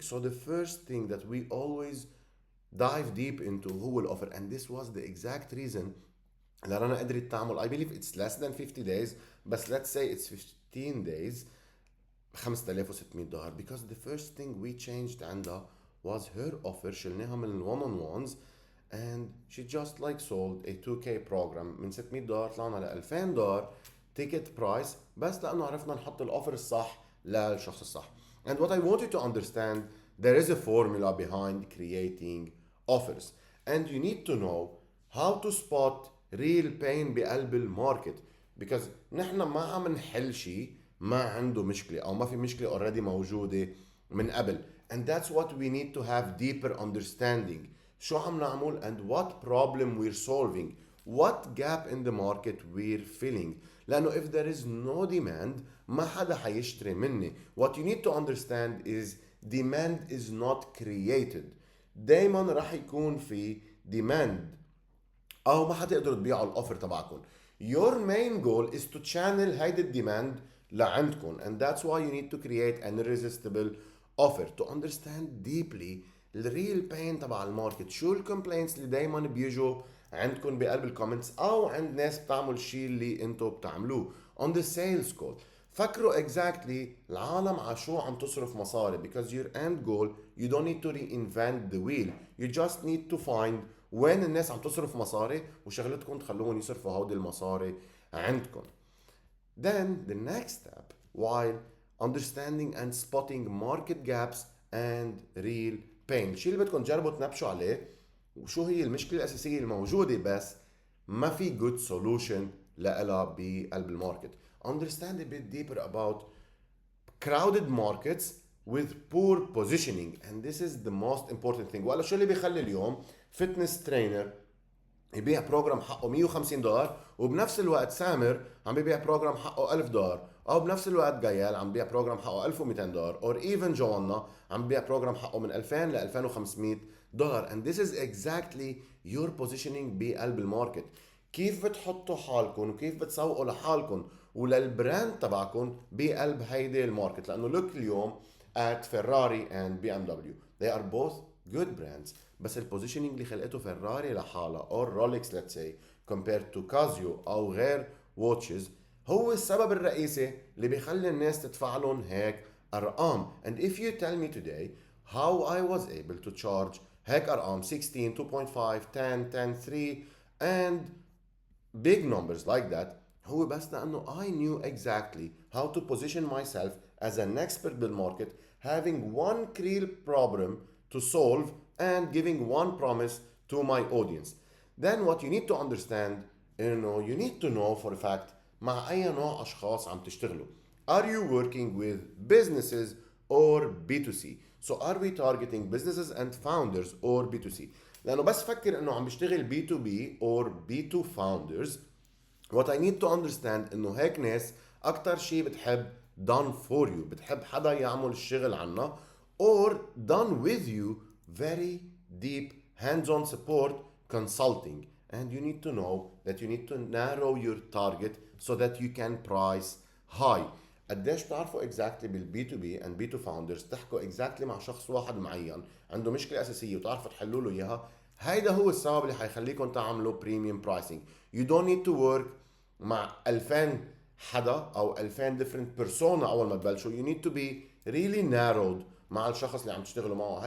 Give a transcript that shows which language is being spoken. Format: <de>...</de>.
<en>So the first thing that we always dive deep into</en> <ar>هو الأوفر,</ar> <en>and this was the exact reason</en> <ar>اللي رنا قدرت تعمل,</ar> <en>I believe it's less than 50 days, but let's say it's 15 days, $5,600, because the first thing we changed</en> <ar>عندها</ar> <en>was her offer.</en> <ar>شلناها من ال one-on-ones</ar> <en>and she just like sold a 2K program</en> <ar>من $600 طلعنا ل $2,000</ar> <en>ticket price,</en> <ar>بس لأنه عرفنا نحط الأوفر الصح للشخص الصح.</ar> <en>And what I want you to understand, there is a formula behind creating offers, and you need to know how to spot real pain</en> <ar>بقلب الماركت,</ar> <en>because</en> <ar>نحن ما عم نحل شيء ما عنده مشكلة أو ما في مشكلة</ar> <en>already</en> <ar>موجودة من قبل.</ar> <en>And that's what we need to have deeper understanding.</en> <ar>شو عم نعمل</ar> <en>and what problem we're solving, what gap in the market we're filling.</en> <ar>لأنه</ar> <en>if there is no demand</en> <ar>ما حدا حيشتري مني.</ar> <en>What you need to understand is demand is not created.</en> <ar>دايما راح يكون في</ar> <en>demand</en> <ar>او ما حتقدروا تبيعوا الاوفر تبعكم.</ar> <en>Your main goal is to channel</en> <ar>هيدي الديماند لعندكم,</ar> <en>and that's why you need to create an irresistible offer to understand deeply the real pain</en> <ar>تبع الماركت. شو الكومبلينتس اللي دايما بيجوا عندكم بقلب الكومنتس او عند ناس بتعمل الشيء اللي انتم بتعملوه</ar> <en>on the sales call. فكروا exactly</en> <ar>العالم على شو عم تصرف مصاري,</ar> <en>because your end goal, you don't need to reinvent the wheel, you just need to find</en> <ar>وين الناس عم تصرف مصاري وشغلتكم تخلوهم يصرفوا هودي المصاري عندكم.</ar> <en>Then the next step, while understanding and spotting market gaps and real pain,</en> <ar>الشيء اللي بدكم تجربوا تنبشوا عليه وشو هي المشكلة الأساسية الموجودة بس ما في</ar> <en>good solution</en> <ar>لها بقلب الماركت.</ar> <en>Understand a bit deeper about crowded markets with poor positioning, and this is the most important thing.</en> <ar>ولا شو اللي بيخلي اليوم فتنس ترينر يبيع بروجرام حقه $150 وبنفس الوقت سامر عم بيبيع بروجرام حقه $1000, او بنفس الوقت جايال عم بيبيع بروجرام حقه $1200,</ar> <en>or even</en> <ar>جوانا عم بيبيع بروجرام حقه من 2000 ل $2500.</ar> <en>and this is exactly your positioning</en> <ar>بقلب الماركت. كيف بتحطوا حالكم وكيف بتسوقوا لحالكم وللبراند تبعكم بقلب هيدي الماركت. لانه look اليوم</ar> <en>at Ferrari and BMW, they are both good brands,</en> <ar>بس البوزيشننج اللي خلقته فيراري لحالها</ar> <en>or Rolex let's say compared to Casio</en> <ar>او غير واتشز هو السبب الرئيسي اللي بيخلي الناس تدفع لهم هيك ارقام.</ar> <en>and if you tell me today how I was able to charge</en> <ar>هيك ارقام</ar> <en>16 2.5 10 10 3 and big numbers like that,</en> <ar>هو بس لأنه</ar> <en>I knew exactly how to position myself as an expert بالmarket, having one real problem to solve and giving one promise to my audience. Then what you need to understand, you need to know for a fact</en> <ar>مع أي نوع أشخاص عم تشتغلوا.</ar> <en>Are you working with businesses or B2C? So are we targeting businesses and founders or B2C?</en> <ar>لأنه بس فكر إنه عم بشتغل</ar> <en>B2B or B2 founders, what I need to understand</en> <ar>إنه هيك ناس أكتر شيء بتحب</ar> <en>done for you,</en> <ar>بتحب حدا يعمل الشغل عنا,</ar> <en>or done with you very deep hands-on support consulting. And you need to know that you need to narrow your target so that you can price high.</en> <ar>قديش بتعرفوا exactly بالبي تو بي and بي تو founders تحكوا exactly مع شخص واحد معين عنده مشكلة أساسية وتعرفوا تحلوا له إياها, هيدا هو السبب اللي حيخليكم تعملوا premium pricing.</ar> <en>You don't need to work</en> <ar>مع 2000 حدا أو 2000</ar> <en>different persona</en> <ar>أول ما تبلشوا.</ar> <en>You need to be really narrowed</en> <ar>مع الشخص اللي عم تشتغلوا معه.</ar>